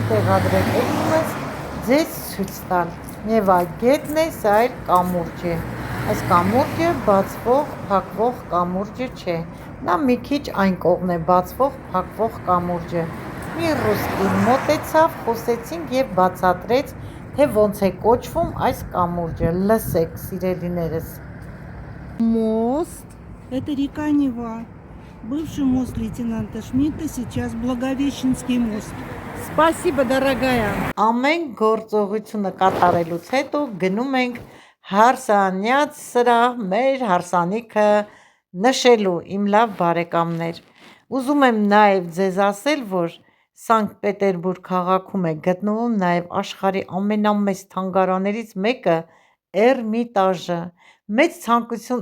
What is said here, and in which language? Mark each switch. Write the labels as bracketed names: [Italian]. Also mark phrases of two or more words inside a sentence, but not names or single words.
[Armenian] տեղադրել էջումս, ձեզ ցույց տալ։ Եվ այ գետն է, սա էլ կամուրջ է։ Այս կամուրջը բացվող, փակվող կամուրջը չէ, նա մի քիչ այն կողմն է բացվող, փակվող կամուրջը։ Մի ռուսկի մոտեցավ, խոսեցինք և բացատրեց, թե ոնց է կոչվում այս կամուրջը։ Լսեք, սիրելիներս։ [Russian] Мост – это река Нева. Бывший мост лейтенанта Шмидта, сейчас Благовещенский мост. Спасибо, дорогая. [Armenian] Ամեն գործողությունը կատարելուց հետո գնում ենք հարսանյաց սրահ մեր հարսանիքը նշելու, իմ լավ բարեկամներ։ Ուզում եմ նաև ձեզ ասել, որ Սանկտ Պետերբուրգ քաղաքում է գտնվում նաև աշխարհի ամենամեծ թանգարաններից մեկը Էրմիտաժը։ Մեծ ցանկություն